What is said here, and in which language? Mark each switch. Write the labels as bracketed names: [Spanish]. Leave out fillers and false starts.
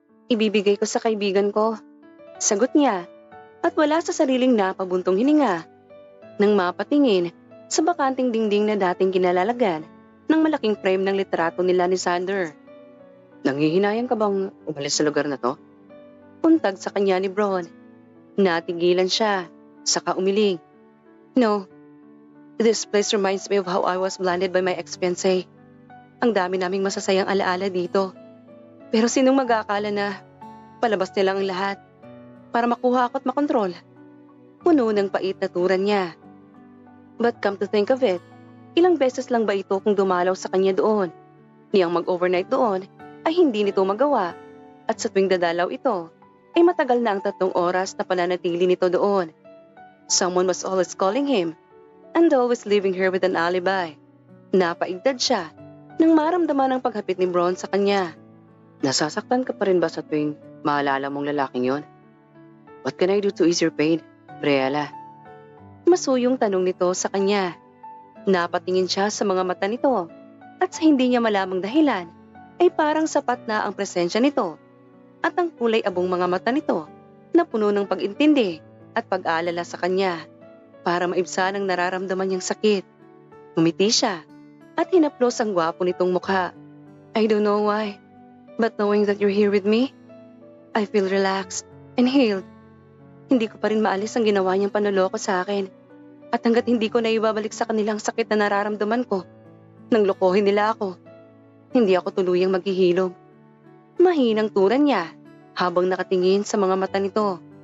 [Filipino] Ibibigay ko sa kaibigan ko. Sagot niya at wala sa sariling napabuntong hininga nang mapatingin sa bakanting dingding na dating kinalalagan ng malaking frame ng litrato nila ni Sander. Nanghihinayang ka bang umalis sa lugar na to? Untag sa kanya ni Bron. Natigilan siya, saka umiling. No, [English] This place reminds me of how I was blinded by my ex-fiancé. [Filipino] Ang dami naming masasayang alaala dito. Pero sinong mag-aakala na palabas nila ang lahat para makuha ako at makontrol? Puno ng pait na turan niya. [English] But come to think of it, [Filipino] ilang beses lang ba ito kung dumalaw sa kanya doon? Niyang mag-overnight doon ay hindi nito magawa at sa tuwing dadalaw ito ay matagal na ang 3 oras na pananatili nito doon. [English] Someone was always calling him and always leaving her with an alibi. [Filipino] Napaigdad siya nang maramdaman ang paghapit ni Bron sa kanya. Nasasaktan ka pa rin ba sa tuwing maalala mong lalaking yon? [English] What can I do to ease your pain, Briella? [Filipino] Masuyong tanong nito sa kanya. Napatingin siya sa mga mata nito at sa hindi niya malamang dahilan ay parang sapat na ang presensya nito at ang kulay abong mga mata nito na puno ng pag-intindi at pag-aalala sa kanya para maibsan ang nararamdaman niyang sakit. Ngumiti siya at hinaplos ang gwapo nitong mukha. [English] I don't know why, but knowing that you're here with me, I feel relaxed and healed. [Filipino] Hindi ko pa rin maalis ang ginawa niyang panloloko sa akin at hanggat hindi ko naibabalik sa kanilang sakit na nararamdaman ko, nang lokohin nila ako, hindi ako tuluyang maghihilom. Mahinang turan niya habang nakatingin sa mga mata nito.